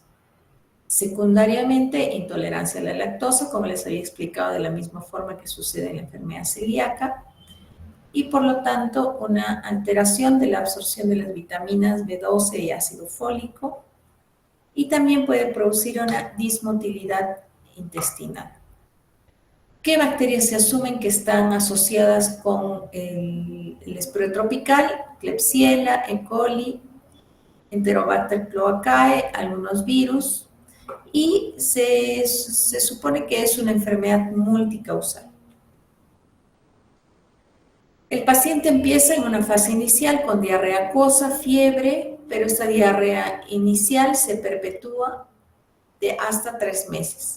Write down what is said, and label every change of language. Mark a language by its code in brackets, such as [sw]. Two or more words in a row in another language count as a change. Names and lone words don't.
[es] Secundariamente, intolerancia a la lactosa, como les había explicado, de la misma forma que sucede en la enfermedad celíaca, y por lo tanto una alteración de la absorción de las vitaminas B12 y ácido fólico, y también puede producir una dismotilidad intestinal. ¿Qué bacterias se asumen que están asociadas con el spread tropical? Klebsiella, E. coli, Enterobacter cloacae, algunos virus, y se supone que es una enfermedad multicausal. El paciente empieza en una fase inicial con diarrea acuosa, fiebre, pero esta diarrea inicial se perpetúa de hasta 3 meses.